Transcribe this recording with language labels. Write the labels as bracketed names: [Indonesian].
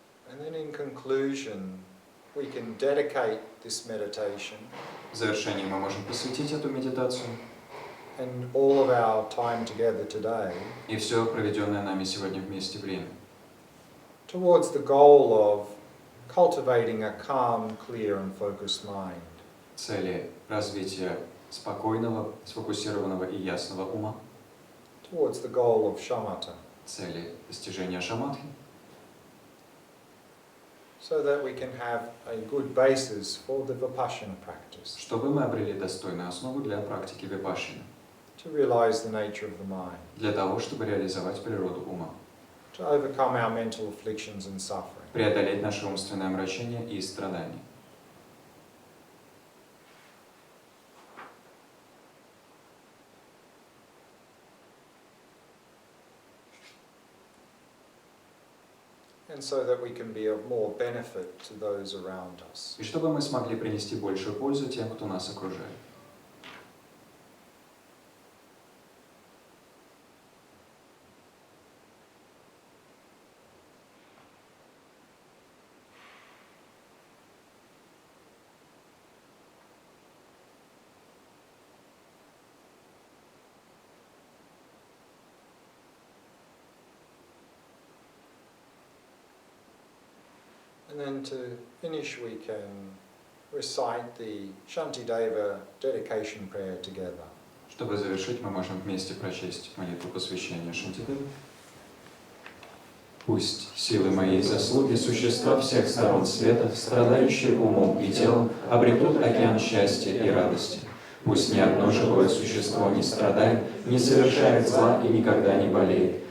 [English] And then in conclusion, we can dedicate this meditation [Russian] В завершении мы можем посвятить эту медитацию [English] and all of our time together today [Russian] и все проведенное нами сегодня вместе время [English] towards the goal of cultivating a calm, clear and focused mind. [Russian] цели развития спокойного, сфокусированного и ясного ума, [English] Towards the goal of shamatha, [Russian] цели достижения шаматхи, [English] so that we can have a good basis for the vipassana practice, [Russian] чтобы мы обрели достойную основу для практики випашшаны, [English] to realize the nature of the mind, [Russian] для того, чтобы реализовать природу ума, [English] to overcome our mental afflictions and suffering. [Russian] преодолеть наше умственное омрачение и страдания. [English] And so that we can be of more benefit to those around us. [Russian] И чтобы мы смогли принести большую пользу тем, кто нас окружает. [English] And then to finish, we can recite the Shantideva dedication prayer together. [Russian] Чтобы завершить, мы можем вместе прочесть молитву посвящения Шантидеве. Пусть силы моей заслуги существа всех сторон света, страдающие умом и телом, обретут океан счастья и радости. Пусть ни одно живое существо не страдает, не совершает зла и никогда не болеет.